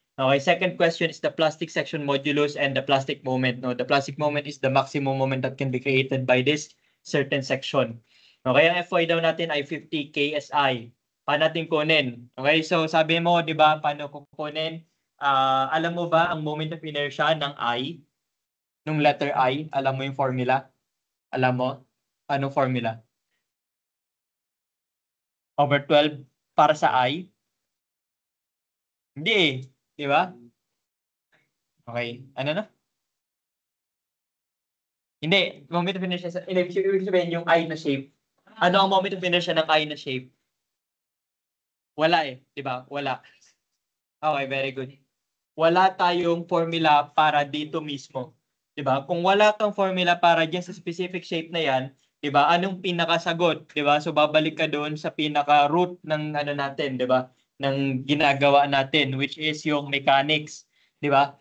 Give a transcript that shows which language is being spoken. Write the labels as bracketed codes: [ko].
[en] Okay, second question is the plastic section modulus and the plastic moment. No, the plastic moment is the maximum moment that can be created by this certain section. [tl] Okay, ang FY daw natin ay 50 KSI. Paano natin kunin? Okay, so sabi mo, di ba, paano kukunin? Alam mo ba ang moment of inertia ng I? Nung letter I, alam mo yung formula? Alam mo? Anong formula? Over 12 para sa I? Hindi eh. Di ba? Okay. Ano na? Hindi. Moment of inertia. Ibig sabihin yung I na shape. Ano ang moment of inertia ng I na shape? Wala eh. Di ba? Wala. Okay, [en] very good. [tl] Wala tayong formula para dito mismo. 'Di ba? Kung wala kang formula para diyan sa specific shape na 'yan, 'di ba? Anong pinakasagot, 'di ba? So babalik ka doon sa pinaka root ng ano natin, 'di ba? Ng ginagawa natin, [en] which is [tl] yung mechanics, 'di ba?